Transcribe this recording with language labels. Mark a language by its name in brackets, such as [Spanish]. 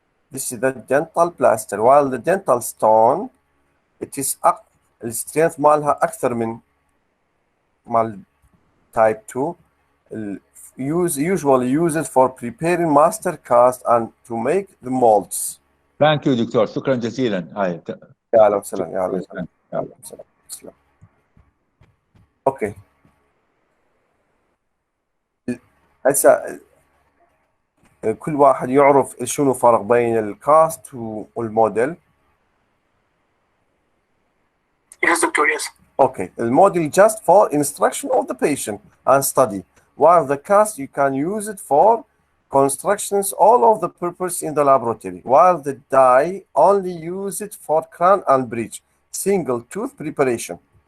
[English] This is the dental plaster. While the dental stone, it is [Arabic] السترينث مالها أكثر من مال [English] type 2. Usually used for preparing master cast and to make the molds. Thank you [Arabic] دكتور، شكرا جزيلا. هاي يا أهلا وسهلا. يا أهلا وسهلا. اوكي هسه كل واحد يعرف شنو فرق بين الكاست والموديل. [English] Yes, doctor, yes. Okay, the model just for instruction of the patient and study, while the cast you can use it for constructions all of the purpose in the laboratory, while the dye only use it for crown and bridge, single tooth preparation.